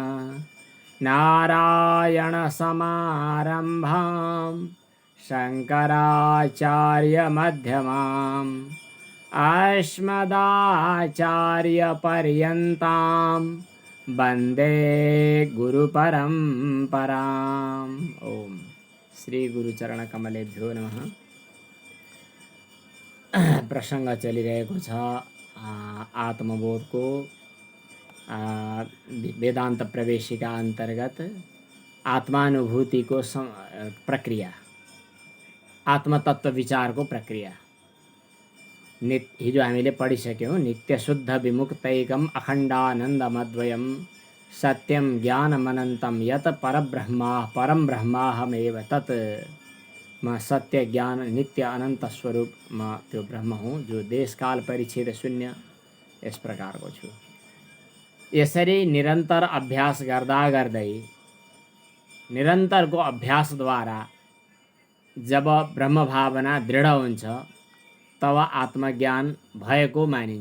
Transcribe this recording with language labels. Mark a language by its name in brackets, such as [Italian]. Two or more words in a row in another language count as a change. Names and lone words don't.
[Sanskrit] नारायणसमारम्भां शङ्कराचार्यमध्यमाम् अस्मदाचार्यपर्यन्तां वन्दे गुरुपरम्पराम्। ओम श्री गुरुचरणकमलेभ्यो नमः। [Nepali] प्रसंग चलिरहेको छ आत्मबोधको वेदांत प्रवेशिका अंतर्गत आत्मानुभूतिको प्रक्रिया, आत्मतत्व विचारको प्रक्रिया। हिजो हामीले पढिसक्यौं। [Sanskrit] नित्य शुद्ध विमुक्तैकम अखण्डानन्दमद्वयं सत्यम ज्ञानमनन्तं यत परम ब्रह्माहमेव तत्। [Nepali] म सत्य ज्ञान नित्य अनंत स्वरूप म त्यो ब्रह्म हूँ जो देश काल परिच्छेद शून्य यस प्रकारको छु। यसरी निरन्तर अभ्यास गर्दा गर्दै निरन्तरको अभ्यासद्वारा जब ब्रह्म भावना दृढ हुन्छ तब आत्मज्ञान भएको मानिन्छ।